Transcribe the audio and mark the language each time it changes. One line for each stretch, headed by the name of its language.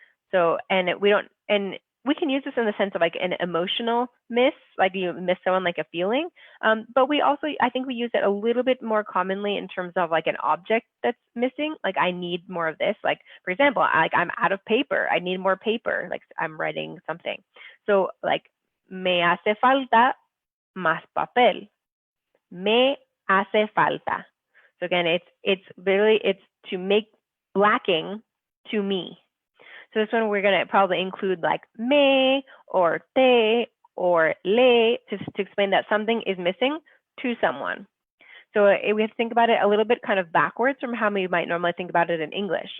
English: So, and we can use this in the sense of like an emotional miss, like you miss someone, like a feeling. But we also, I think we use it a little bit more commonly in terms of like an object that's missing. Like I need more of this. Like for example, I'm out of paper. I need more paper. Like I'm writing something. So like
Spanish: me hace falta más papel. Me hace falta.
English: So again, it's to make lacking to me. So this one we're going to probably include like me or te or le to explain that something is missing to someone. So we have to think about it a little bit kind of backwards from how we might normally think about it in English.